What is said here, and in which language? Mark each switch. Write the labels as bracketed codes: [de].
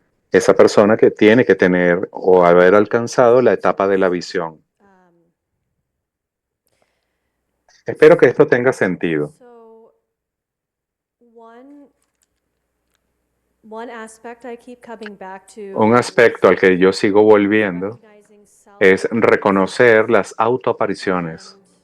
[es] Esa persona que tiene que tener o haber alcanzado la etapa de la visión. Espero que esto tenga sentido. [en] So, one aspect I keep coming back to [es] Un aspecto al que yo sigo volviendo es reconocer las autoapariciones.